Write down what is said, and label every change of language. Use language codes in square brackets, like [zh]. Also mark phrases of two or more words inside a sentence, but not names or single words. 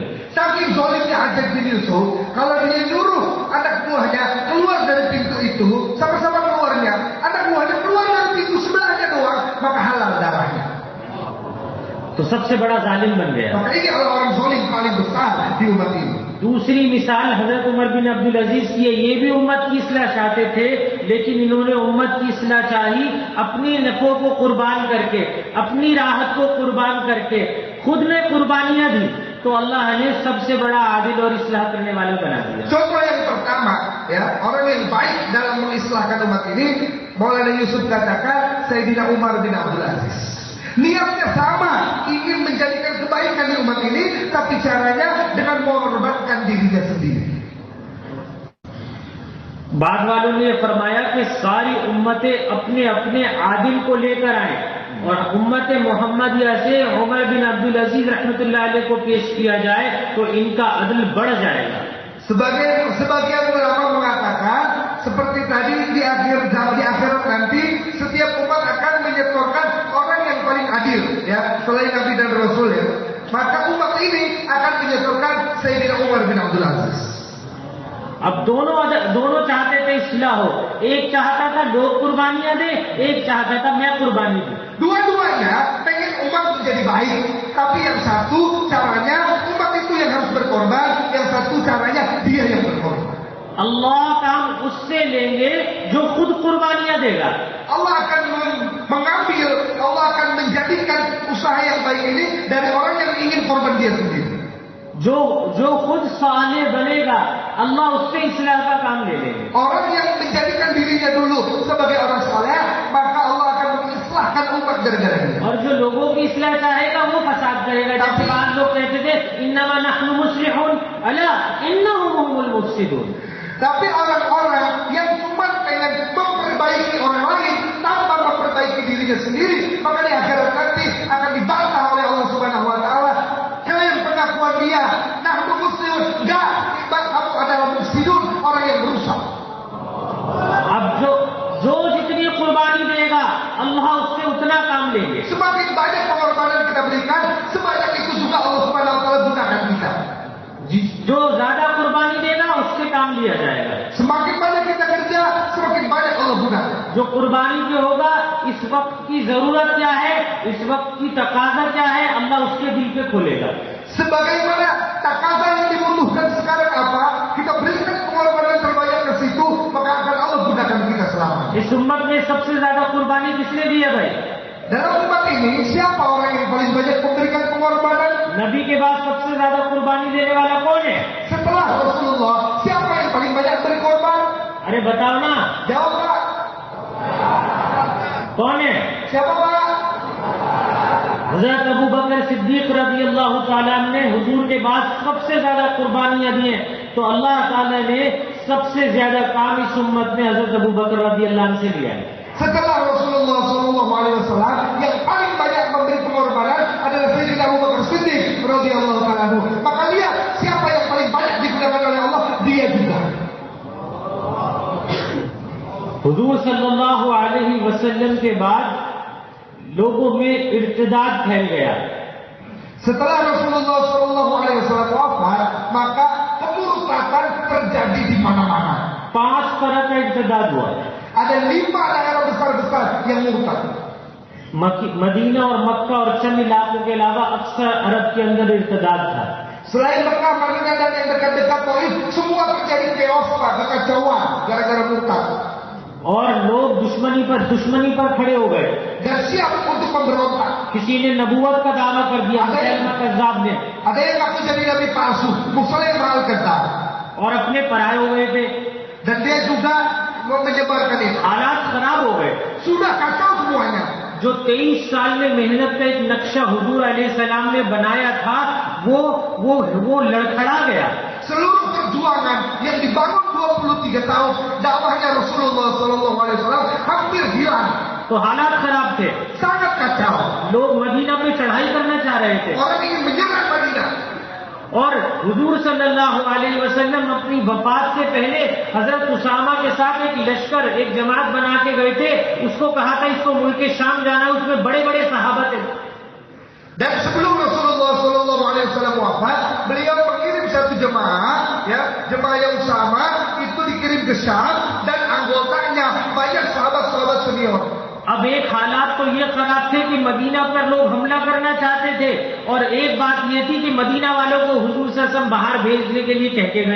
[id] Saking zalimnya Hajjaj bin Yusuf, kalau dia nyuruh anak buahnya keluar dari pintu itu, sama-sama keluarnya, anak buahnya keluar dari pintu sebelahnya doang, maka halal darahnya. [ur] تو سب سے بڑا ظالم بن گیا. [id] Maka ini adalah orang zalim paling besar di umat ini. [ur] دوسری مثال حضرت عمر بن عبد العزیز کی ہے۔ یہ بھی امت کی اصلاح چاہتے تھے، لیکن انہوں نے امت کی اصلاح چاہی اپنی نفوں کو قربان کرکے، اپنی راحت کو قربان کرکے، خود نے قربانیاں دی، تو اللہ نے سب سے بڑا عادل اور اصلاح کرنے والا بنا دیا. [id] Contoh yang pertama, ya, orang yang baik dalam mengislahkan umat ini, Maulana Yusuf katakan Sayyidina Umar bin Abdul Aziz. Niatnya sama, ingin menjadikan kebaikan di umat ini, tapi caranya dengan mengorbankan dirinya sendiri. [ur] بعد والوں نے فرمایا کہ ساری امتیں اپنے اپنے عادل کو لے کر آئے اور امت محمدیہ سے عمر بن عبد العزیز [ar] رحمة الله عليه [ur] کو پیش کیا جائے تو ان کا عدل بڑھ جائے گا. [id] Sebagian ulama mengatakan seperti tadi di akhirat nanti setiap umat akan menyetorkan orang yang paling adil, ya, selain Nabi dan Rasul, ya. Maka umat ini akan menyetorkan Sayyidina Umar bin Abdul Aziz. [ur] اب دونوں چاہتے تھے اصلاح ہو، ایک چاہتا تھا لوگ قربانیاں دے، ایک چاہتا تھا میں قربانی دوں. [id] Dua-duanya pengen umat menjadi baik, tapi yang satu caranya umat itu yang harus berkorban, yang satu caranya dia yang berkorban. [ur] اللہ کام اس سے لیں گے جو خود قربانیاں دے گا. [id] Allah akan mengambil, Allah akan menjadikan usaha yang baik ini dari orang yang ingin korban dia sendiri. [ur] جو خود صالح بنے گا اللہ اس سے اصلاح کا کام لے لیں گے. [id] Orang yang menjadikan dirinya dulu sebagai orang saleh, maka Allah akan mengislahkan umat gara-gara dia. [ur] اور جو لوگوں کی اصلاح چاہے گا وہ فساد کرے گا. جیسے بعد لوگ کہتے تھے [ar] إنما نحن مصلحون ألا إنهم هم المفسدون. [id] Tapi orang-orang yang cuma pengen memperbaiki orang lain tanpa memperbaiki dirinya sendiri, maka di akhirat nanti akan dibantah oleh Allah [ar] سبحانه وتعالى. [id] Klaim pengakuan dia, [ar] نحن مسلمون, [id] enggak, kamu adalah mufsidun, orang yang merusak. [ur] اب جو جتنی قربانی دے گا اللہ اس سے اتنا کام لیں گے. [id] Semakin banyak pengorbanan kita berikan, sebanyak itu juga Allah [ar] سبحانه وتعالى [id] gunakan kita. [ur] جو زیادہ قربانی دے گا اس سے کام لیا جائے گا. [id] Semakin banyak kita kerja, semakin banyak Allah gunakan. [ur] جو قربانی جو ہوگا اس وقت کی ضرورت کیا ہے، اس وقت کی تقاضا کیا ہے، اللہ اس کے دل پہ کھولے گا. [id] Sebagaimana takaza yang dibutuhkan sekarang apa, kita berikan pengorbanan terbanyak ke situ, maka akan Allah gunakan kita selama. [ur] اس امت میں سب سے زیادہ قربانی کس نے دی ہے بھائی? [id] Dalam umat ini siapa orang yang paling banyak memberikan pengorbanan? [ur] نبی کے بعد سب سے زیادہ قربانی دینے والا کون ہے? [id] Setelah Rasulullah, siapa yang paling banyak berkorban? [ur] ارے بتاؤ نا, [id] Jawab Pak. [ur] کون ہے? [id] Siapa Pak? [ur] حضرت ابو بکر صدیق [ar] رضي الله تعالى [ur] نے حضور کے بعد سب سے زیادہ قربانیاں دی ہیں. تو اللہ تعالیٰ نے سب سے زیادہ کام اس امت میں حضرت ابو بکر [ar] رضي الله عنه [ur] سے لیا ہے. [id] Setelah Rasulullah SAW yang paling banyak memberi pengorbanan adalah Sayyidina Abu Bakar Siddiq [ar] رضي الله تعالى عنه. [id] Maka lihat siapa yang paling banyak digunakan oleh Allah, dia juga. [ur] حضور [ar] صلى الله عليه وسلم [ur] کے بعد لوگوں میں ارتداد پھیل گیا. [id] Setelah Rasulullah SAW wafat, maka kemurtadan terjadi di mana-mana. [ur] 5 طرح کا ارتداد ہوا. [id] Ada 5 daerah besar-besar yang murtad. [ur] مدینہ اور مکہ اور چند علاقوں کے علاوہ اکثر عرب کے اندر ارتداد تھا. [id] Selain Mekah, Madinah dan yang dekat-dekat Taif, semua terjadi chaos, kekacauan gara-gara murtad. [ur] اور لوگ دشمنی پر کھڑے ہو گئے. [id] Dan siap untuk memberontak. [ur] کسی نے نبوت کا دعویٰ کر دیا، مسلمان کذاب نے, [id] Ada yang ngaku jadi nabi palsu, Musailimah al-Kadzdzab. [ur] اور اپنے پرائے ہو گئے تھے. [id] Dan dia juga mau menyebarkan itu. [ur] حالات خراب ہو گئے. [id] Sudah kacau semuanya. [ur] جو 23 سال میں محنت کا ایک نقشہ حضور علیہ السلام نے بنایا تھا، وہ لڑکھڑا گیا. [id] Seluruh perjuangan yang dibangun 23 tahun dakwahnya Rasulullah SAW hampir hilang. [ur] تو حالات خراب تھے. [id] Sangat kacau. [ur] لوگ مدینہ پہ چڑھائی کرنا چاہ رہے تھے. [id] Orang ingin menyerang Madinah. [ur] اور حضور [ar] صلى الله عليه وسلم [ur] اپنی وفات سے پہلے حضرت اسامہ کے ساتھ ایک لشکر، ایک جماعت بنا کے گئے تھے. اس کو کہا تھا اس کو ملک شام جانا، اس میں بڑے بڑے صحابہ تھے. [id] Dan sebelum Rasulullah SAW wafat, beliau mengirim satu jemaah, jemaah Usama itu dikirim ke Syam dan anggotanya banyak sahabat-sahabat senior. [ur] اب ایک حالات تو یہ خراب تھے کہ مدینہ پر لوگ حملہ کرنا چاہتے تھے، اور ایک بات یہ تھی کہ مدینہ والوں کو حضور [ar] صلى الله عليه وسلم [ur] باہر بھیجنے کے لیے کہہ کے گئے.